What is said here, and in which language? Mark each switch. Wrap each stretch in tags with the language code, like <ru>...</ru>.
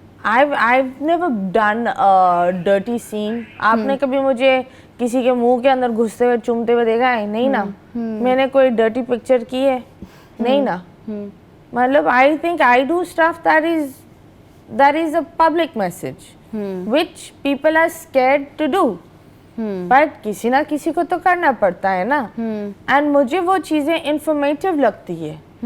<en>I've never done a dirty scene.</en> <ur>آپ نے کبھی مجھے کسی کے منہ کے اندر گھستے ہوئے چومتے ہوئے دیکھا ہے؟ نہیں نا. میں نے کوئی ڈرٹی پکچر کی ہے؟ نہیں نا.</ur> <en>مطلب I think I do stuff that is a public message which people are scared to do. But</en> <ur>کسی نہ کسی کو تو کرنا پڑتا ہے نا. And مجھے وہ چیزیں انفارمیٹیو لگتی ہے.</ur>